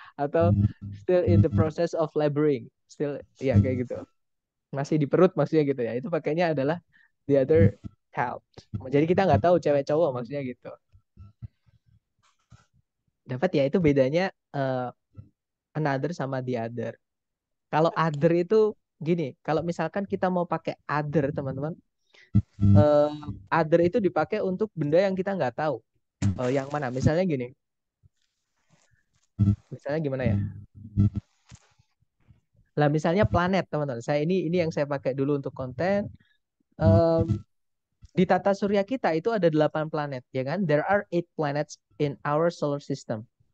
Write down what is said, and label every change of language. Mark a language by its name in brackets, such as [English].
[English] Atau still in the process of laboring. [Indonesian] Still, ya kayak gitu. Masih di perut maksudnya gitu ya. Itu pakainya adalah [English] the other child. [Indonesian] Jadi kita nggak tahu cewek cowok maksudnya gitu. Dapat ya, itu bedanya another sama the other. Kalau other itu gini, kalau misalkan kita mau pakai other, teman-teman, eh, other itu dipakai untuk benda yang kita nggak tahu. Yang mana? Misalnya gini. Misalnya gimana ya? Lah misalnya planet, teman-teman. Ini yang saya pakai dulu untuk konten. Em, di tata surya kita itu ada 8 planet, ya kan? [English] There are 8 planets in our solar system.